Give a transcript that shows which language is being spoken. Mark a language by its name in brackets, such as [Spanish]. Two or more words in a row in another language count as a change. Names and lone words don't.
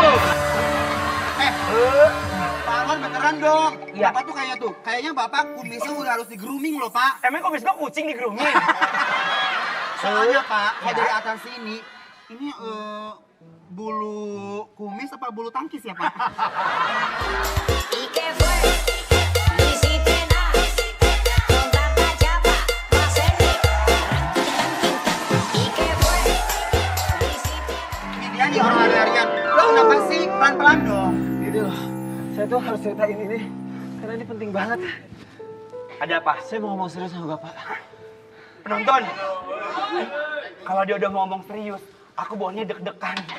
[Indonesian] Pak Anwar beneran dong. Iya. Bapak tuh kayaknya Bapak kumisnya udah harus di grooming loh Pak. Emang kok besok kucing di grooming? Soalnya Pak, kalau Ya. dari atas sini, ini bulu kumis apa bulu tangkis ya Pak? [Spanish] ¿Y qué fue? No hiciste nada. Con tanta chapa, no hacerme. ¿Y qué fue? No hiciste nada. [Indonesian] Ini dia nih orang lari-larian. Lo kenapa sih? Pelan-pelan dong. Ini loh, saya tuh harus ceritain ini karena ini penting banget. Ada apa? Saya mau ngomong serius sama Bapak. Penonton, kalau dia udah ngomong serius, aku bawanya deg-degan.